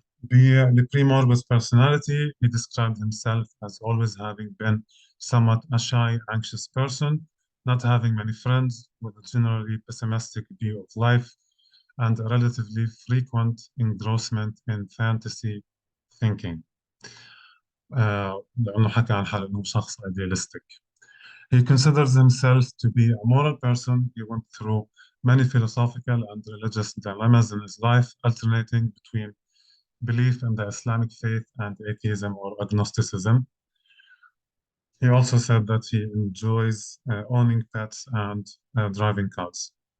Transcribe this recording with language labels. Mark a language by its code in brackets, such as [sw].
[en] The pre-morbid personality, he described himself as always having been somewhat a shy, anxious person, not having many friends, with a generally pessimistic view of life, and a relatively frequent engrossment in fantasy thinking. [ar] لأنه حكى عن حاله إنه شخص idealistic. [en] He considers himself to be a moral person. He went through many philosophical and religious dilemmas in his life, alternating between belief in the Islamic faith and atheism or agnosticism. He also said that he enjoys owning pets and driving cars.